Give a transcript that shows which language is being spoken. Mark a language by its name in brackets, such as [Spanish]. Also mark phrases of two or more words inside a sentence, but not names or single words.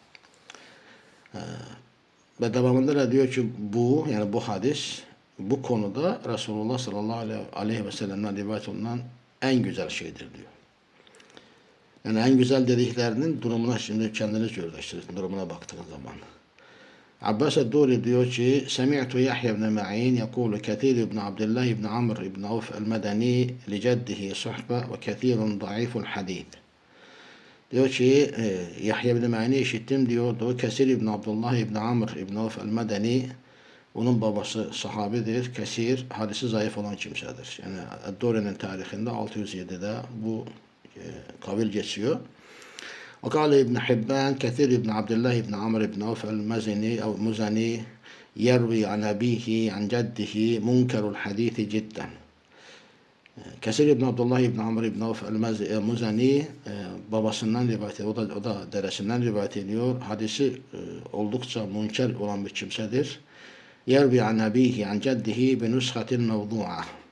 [Turkish] Ve devamında da diyor ki bu yani bu hadis bu konuda Resulullah [Arabic] صلى الله عليه وسلم'den [Turkish] rivayet olunan en güzel şeydir diyor. Yani en güzel dediklerinin durumuna şimdi kendiniz yorumlaştırın durumuna baktığınız zaman. [Arabic] Abbas el-Duri [Turkish] diyor ki [Arabic] سمعت يحيى بن معين يقول كثير بن عبد الله بن عمرو بن عوف المدني لجده صحبة وكثير ضعيف الحديث. [Turkish] Diyor ki Yahya ibn Ma'in'i işittim diyordu. Kesir ibn Abdullah ibn Amr ibn Avf el-Medeni onun babası sahabidir. Kesir hadisi zayıf olan kimsedir. Yani Duri'nin tarihinde 607'de bu kavil geçiyor. [Arabic] وقال ابن حبان كثير بن عبد الله بن عمرو بن عوف المزني أو مزني يروي عن أبيه عن جده منكر الحديث جدا. [Turkish] Kesir İbn Abdullah İbn Amr İbn Avf el-Muzani babasından rivayet ediyor. O da dedesinden rivayet ediyor. Hadisi oldukça münker olan bir kimsedir. [Arabic] يروي عن أبيه عن جده بنسخة موضوعة.